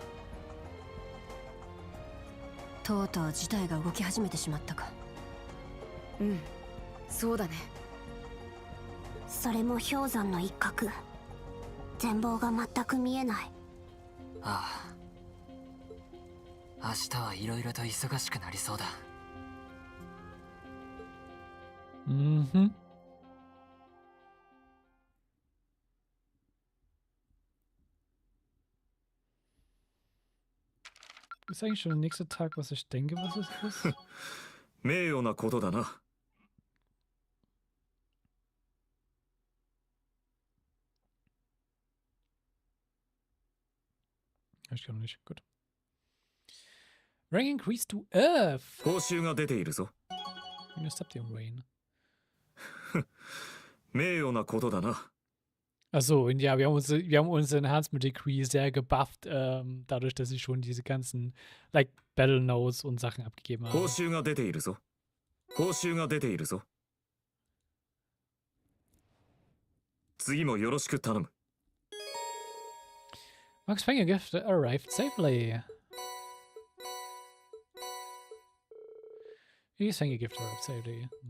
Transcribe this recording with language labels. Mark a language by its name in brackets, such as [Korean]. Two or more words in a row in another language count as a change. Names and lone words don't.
[Japanese] とうとう事態が動き始めてしまったか。うん、そうだね。それも氷山の一角。全貌が全く見えない。ああ、明日はいろいろと忙しくなりそうだ。 Mhm. [German] Ist eigentlich schon der nächste Tag, was ich denke, was es ist? [Japanese] 名誉なことだな。 [German] Ich kann noch nicht. Gut. [English] Rank increase to Earth. [Japanese] 報酬が出ているぞ。 [English] You stepped in rain. [Japanese] 名誉なことだな。 [German] Achso, und ja, wir haben uns [English] Enhancement Decree [German] sehr gebufft, dadurch, dass sie schon diese ganzen, like, [English] Battle Notes [German] und Sachen abgegeben haben. [Japanese] 報酬が出ているぞ。報酬が出ているぞ。次もよろしく頼む。 [English] Max Finger Gift arrived safely. His Finger Gift arrived safely.